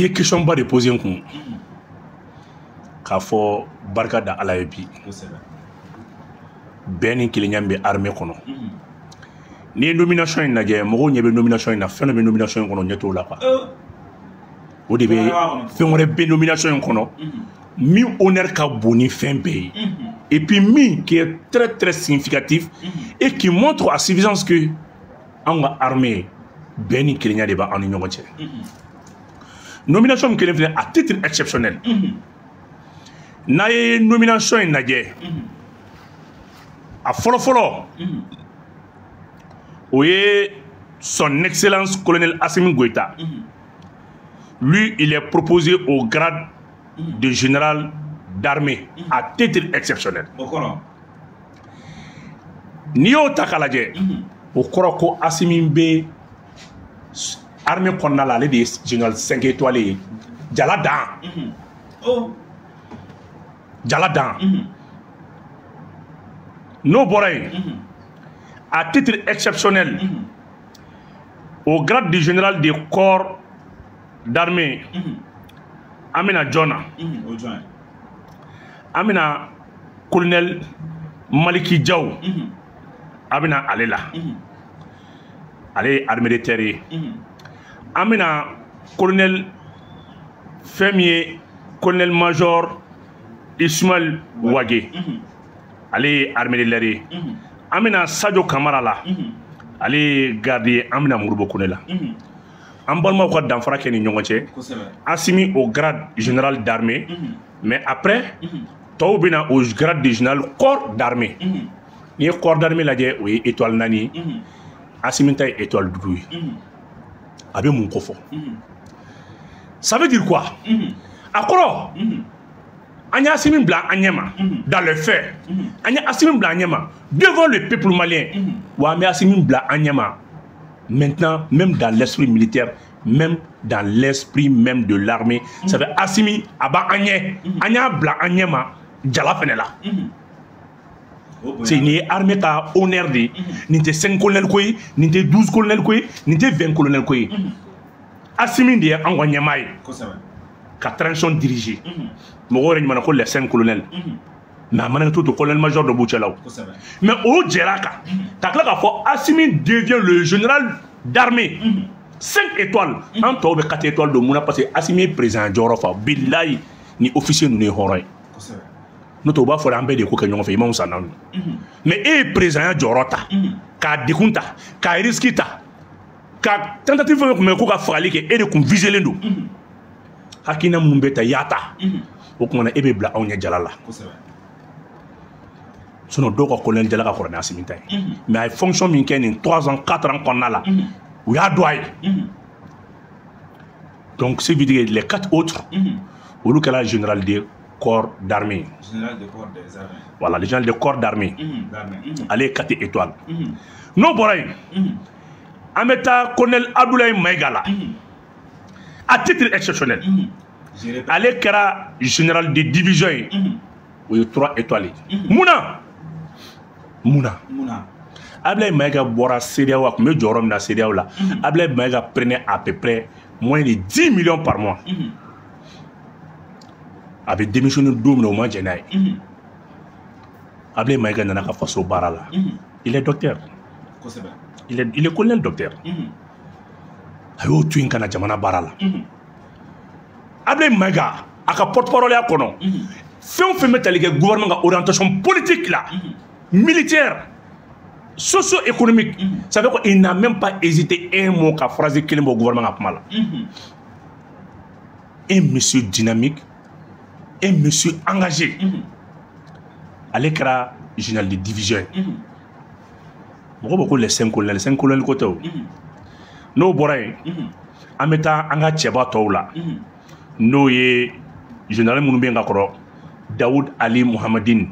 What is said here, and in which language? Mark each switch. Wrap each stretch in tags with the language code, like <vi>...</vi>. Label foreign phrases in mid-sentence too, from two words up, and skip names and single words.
<bm>ye question ba de poser n kun k'a fɔ barika da Ala ye bi bɛɛ ni kelenya bɛ armée kɔnɔ n'i ye nomination in lajɛ mɔgɔw ɲɛ bɛ nomination in na fɛn dɔ bɛ nomination in kɔnɔ ɲɛ t'o la quoi o de bɛ fɛn wɛrɛ bɛ nomination in kɔnɔ min honneur ka bon ni fɛn bɛɛ ye</bm> <fr>et puis</fr> <bm>min</bm> <fr>qui est très très significatif et qui montre à suffisance que</fr> <bm>an ka armée bɛɛ ni kelenya de b'an ni ɲɔgɔn cɛ nomination min kelen filɛ</bm> <fr>à titre exceptionnel</fr> <bm>n'a ye nomination in lajɛ a fɔlɔ-fɔlɔ o ye</bm> <fr>son excellence colonel Assimi Goïta lui il est proposé au grade de général d'armée à titre exceptionnel</fr> <bm>n'i y'o ta k'a lajɛ o kɔrɔ ko Assimi bɛ armée kɔnɔna la ale de ye général 5 étoilé ye jala dan jala dan n'o bɔra yen</bm> <fr>à titre exceptionnel au grade de général des corps d'armée</fr> <bm>an bɛna jɔn na an bɛna colonel Maliki Diaw a bɛna ale la ale ye</bm> <fr>armée de terre</fr> <bm>ye an bɛna colonel fɛn min ye</bm> <fr>colonel major</fr> <bm>Ismaël Wage ale ye</bm> <fr>armée de l'air</fr> <bm>ye an bɛna Sadio Kamara la ale ye garde ye an bɛna Modibo Kone la an balimaw ka danfara kɛ ni ɲɔgɔn cɛ Assimi</bm> <fr>au grade général d'armée mais après</fr> <bm>tɔw bɛna</bm> <fr>au grade de général corps d'armée</fr> <bm>n'i ye</bm> <fr>corps d'armée</fr> <bm>lajɛ o ye étoile 4 ye Assimi ta ye étoile 5 ye a bɛ mun kofɔ</bm> <fr>ça veut dire quoi</fr> <bm>a kɔrɔ an ye Assimi bila an ɲɛ ma</bm> <fr>dans les faits</fr> <bm>an ye Assimi bila an ɲɛ ma</bm> <fr>devant le peuple malien</fr> <bm>wa an bɛ Assimi bila an ɲɛ ma</bm> <fr>maintenant même dans l'esprit militaire même dans l'esprit même de l'armée ça fait</fr> <bm>Assimi a b'an ɲɛ an y'a bila an ɲɛ ma jala fɛnɛ la c'est nin ye armée ka honneur de ye nin tɛ 5 colonels ko ye nin tɛ 12 colonels ko ye nin tɛ 20 colonels ko ye Assimi de ye an ka ɲɛmaa ye ka transition diriger mɔgɔw yɛrɛ ɲumanna ko</bm> <fr>les 5 colonels</fr> <bm>mais a mana to</bm> <fr>colonel major</fr> <bm>dɔ b'u cɛla o mais o jɛra kan ka tila k'a fɔ</bm> <fr>Assimi devient le général d'armée 5 étoiles</fr> <bm>an tɔw bɛ</bm> <fr>4 étoiles</fr> <bm>don mun na</bm> <fr>parce que</fr> <bm>Assimi ye président jɔyɔrɔ fa bilayi ni officier ninnu ye hɔrɔn ye n'o tɛ u b'a fɔ an bɛɛ de ko kɛ ɲɔgɔn fɛ i ma wusa n'anw mais e ye président jɔyɔrɔ ta k'a degun ta k'a risque ta ka tentative fɛn fɛn tun bɛ ko ka fagali kɛ e de tun viselen don hakilina minnu bɛ ta i y'a ta o kumana e bɛ bila anw ɲɛ jala la sinon dɔw ka colonel jala ka kɔrɔ ni Assimi ta ye mais a ye fonction min kɛ nin 3 ans 4 ans kɔnɔna la u y'a dɔn a ye donc</bm> <fr>ce veut dire les 4 autres</fr> <bm>olu kɛra</bm> <fr>général de corps d'armée voilà le général de corps d'armée</fr> <bm>ale ye</bm> <fr>4 étoiles n'o</fr> <bm>bɔra yen an bɛ taa colonel Abdoulaye Maïga la</bm> <fr>à titre exceptionnel</fr> <bm>ale kɛra</bm> <fr>général de division</fr> <bm>ye o ye</bm> <fr>3 étoiles</fr> <bm>ye munna Abdoulaye Maïga bɔra CEDEAO a tun bɛ jɔyɔrɔ min na CEDEAO la Abdoulaye Maïga</bm> <fr>prenait à peu près moins de 10 millions par mois</fr> <bm>a bɛ démissionné don min na o ma jɛn n'a ye Abdoulaye Maïga nana ka faso baara la</bm> <fr>il est docteur.</fr> <bm>kosɛbɛ.</bm> <fr>Il est colonel docteur.</fr> <bm>A y'o to yen ka na jamana baara la. Ablaye Mayiga a ka porte-parole ya kɔnɔ. Fɛn o fɛn bɛ tali kɛ</bm> <fr>gouvernement ka orientation politique la, militaire, socio-économique, ça veut dire qu'il n'a même pas hésité un mot</fr> <bm>ka phrase kelen bɔ</bm> <fr>gouvernement</fr> <bm>ka kuma la.</bm> <fr>Un monsieur dynamique, un monsieur engagé.</fr> <bm>Ale kɛra</bm> <fr>général de division.</fr> <bm>Mɔgɔ bɛ ko</bm> <fr>les 5 colonels</fr> <bm>ko tɛ o. N'o bɔra yen, an bɛ taa an ka cɛba tɔw la. N'o ye général minnu bɛ yen ka kɔrɔ, Daoud Ali Mohamadine.</bm>